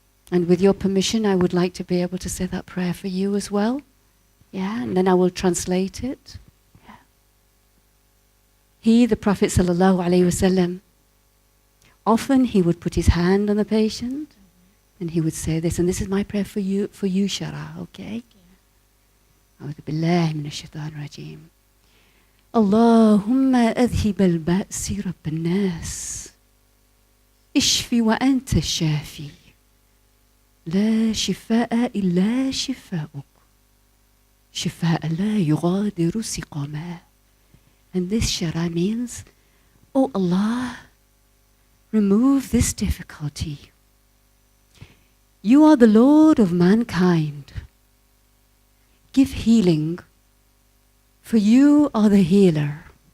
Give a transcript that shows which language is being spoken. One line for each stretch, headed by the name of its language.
English: And with your permission, I would like to be able to say that prayer for you as well. Yeah, and then I will translate it. Yeah. He, the Prophet sallallahu alayhi wasallam, often he would put his hand on the patient and he would say this, and this is my prayer for you, Shara, okay?
Arabic: أعوذ بالله من الشيطان الرجيم. اللهم أذهب البأس رب الناس اشفي وأنت الشافي لا شفاء إلا شفاؤك شفاء لا يغادر سقما.
English: And this shara means, oh Allah, remove this difficulty. You are the Lord of mankind. Give healing, for you are the healer.